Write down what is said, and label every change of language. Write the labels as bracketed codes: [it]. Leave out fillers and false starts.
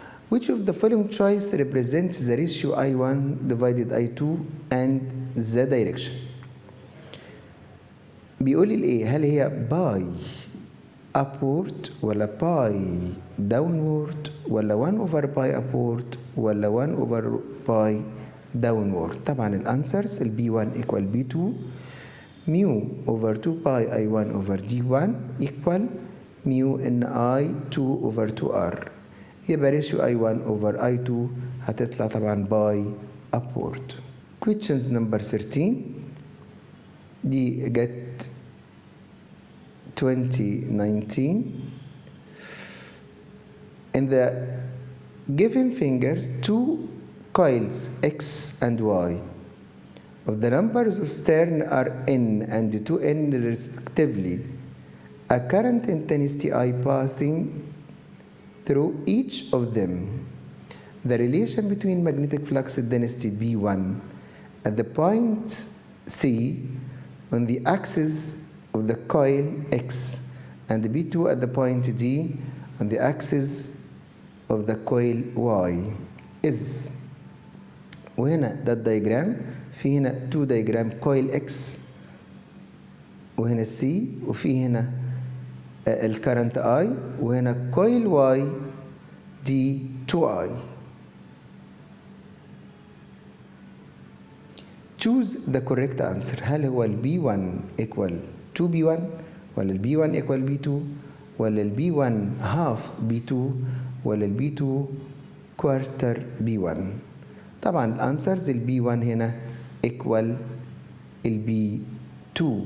[en] Which of the following choice represents the ratio I1 divided I2 and the direction؟ [ar] بيقول لي ايه؟ [en] هل هي pi upward ولا باي downward ولا 1 over باي upward ولا 1 over باي downward؟ طبعا الانسرز البي 1 equal B 2 mu over 2 pi I 1 over D 1 equal mu ان I 2 over 2 R. [ar] يبقى ريشيو I 1 over I 2 هتطلع طبعا باي upward. [en] Questions number 13 [ar] دي جت [en] 2019. In the given finger, two coils X and Y of the numbers of turn are N and 2N respectively. A current intensity I passing through each of them. The relation between magnetic flux density B1 at the point C on the axis of the coil X and B2 at the point D on the axis of the coil Y is. [ar] وهنا ده الدياجرام في هنا 2 diagram [en] coil X [ar] وهنا C وفي هنا الكرنت I وهنا [en] coil Y [ar] D 2I. [en] Choose the correct answer. [ar] هل هو [en] ال B1 equal 2B1 ولا ال B1 equal B2 ولا ال B1 half B2 ولا ال B2 quarter B1؟ [ar] طبعا الانسرز [en] ال B1 هنا equal ال B2.